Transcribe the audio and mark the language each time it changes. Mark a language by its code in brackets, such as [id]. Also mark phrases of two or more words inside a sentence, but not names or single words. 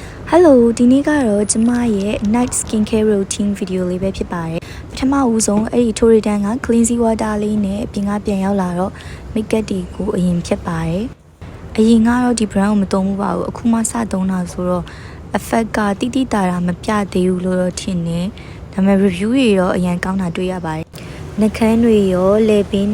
[my] Hello ဒီနေ့ကတော့ကျမရဲ့ [en] night skincare routine video [my] လေးပဲဖြစ်ပါတယ်ပထမဦးဆုံးအဲ့ဒီ Torridan က [en] cleansing water [my] လေးနဲ့အပြင်ကပြန်ရောက်လာတော့ makeup တွေကိုအရင်ဖြစ်ပါတယ်အရင်ကတော့ဒီ brand ကိုမသုံးဘူးပါဘူးအခုမှစသုံးတာဆိုတော့ effect ကတိတိတာတာမပြသေးဘူးလို့တော့ထင်တယ်ဒါပေမဲ့ review တွေတော့အရင်ကောင်းတာတွေ့ရပါတယ်နှာခမ်းတွေရောလည်ပင်း